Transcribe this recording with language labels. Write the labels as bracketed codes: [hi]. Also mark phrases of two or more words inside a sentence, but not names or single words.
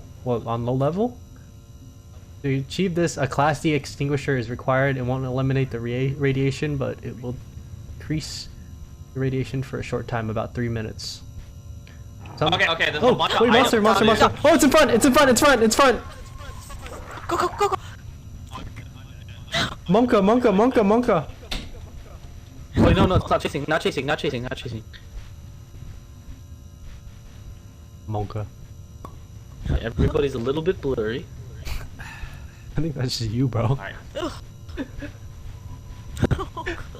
[en] Well, on low level? To achieve this, a Class D extinguisher is required. It won't eliminate the radiation, but it will decrease the radiation for a short time, about 3 minutes. Okay, there's Oh, a bunch of wait, monster, items. monster, monster! Oh, it's in front! It's in front! It's front! It's front! Go, go, go, go! Monka, monka, monka, monka! Wait, no, it's not chasing, not chasing, not chasing, not chasing. Monka. Everybody's a little bit blurry. I think that's just you, bro. Alright. Oh, God.